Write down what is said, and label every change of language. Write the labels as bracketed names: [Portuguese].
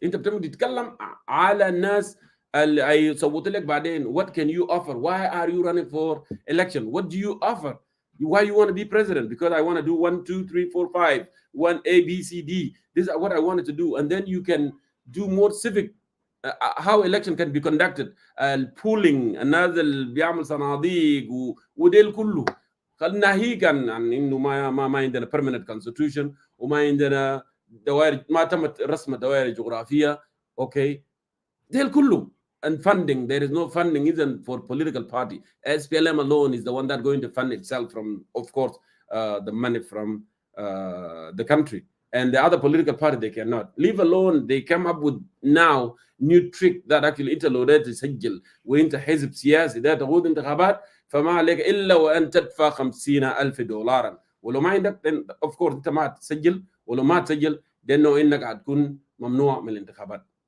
[Arabic] انت بتبغى تتكلم على الناس اللي يصوتوا لك بعدين. [English] What can you offer? Why are you running for election? What do you offer Why you want to be president? Because I want to do 1, 2, 3, 4, 5, 1 A, B, C, D. This is what I wanted to do. And then you can do more civic, how election can be conducted, [Arabic] البولينج، الناس اللي بيعمل صناديق وديل كله. ناهيك عن انه ما عندنا permanent constitution، وما عندنا دوائر، ما تمت رسم دوائر جغرافيه. اوكي، ديل كله. [English] And funding, there is no funding even for political party. SPLM alone is the one that going to fund itself from, of course, the money from the country. And the other political party, they cannot. Leave alone, they come up with now new trick that actually [Arabic] انت لو بدأت تسجل وانت حزب سياسي ده تقود انتخابات، فما عليك الا وان تدفع $50,000. ولو ما عندك [English] of course [Arabic] انت ما تسجل، ولو ما تسجل لانه انك هتكون ممنوع من الانتخابات.